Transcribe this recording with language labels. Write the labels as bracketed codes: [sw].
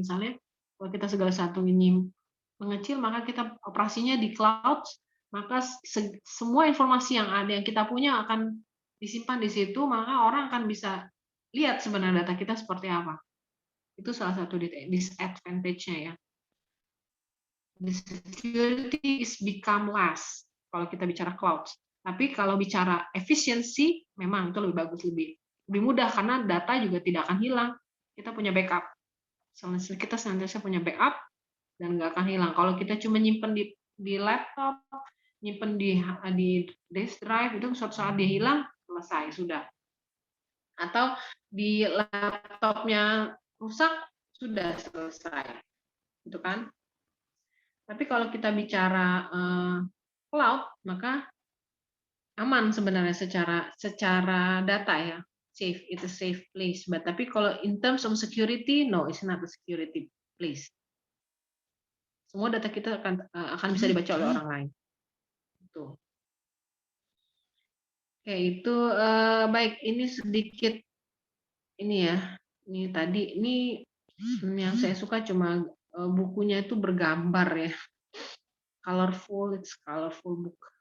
[id] Misalnya kalau kita segala satu ini mengecil, maka kita operasinya di cloud, maka semua informasi yang ada yang kita punya akan disimpan di situ, maka orang akan bisa lihat sebenarnya data kita seperti apa. Itu salah satu disadvantage-nya ya. [en] The security is become less [id] kalau kita bicara [en] cloud. [id] Tapi kalau bicara efisiensi, memang itu lebih bagus, lebih mudah karena data juga tidak akan hilang. Kita punya backup. Kita senantiasa punya backup dan nggak akan hilang. Kalau kita cuma nyimpen di laptop, nyimpen di disk drive, itu suatu saat dia hilang, selesai sudah. Atau di laptopnya rusak, sudah selesai. Itu kan? Tapi kalau kita bicara cloud, maka aman sebenarnya secara data ya, [en] safe, it's a safe place. But [id] tapi kalau [en] in terms of security, no, it's not a security place. [id] Semua data kita akan bisa dibaca oleh orang lain. Tuh. Oke, itu baik. Ini sedikit ini ya. Ini tadi ini yang saya suka cuma bukunya itu bergambar ya. [en] Colorful, it's colorful book.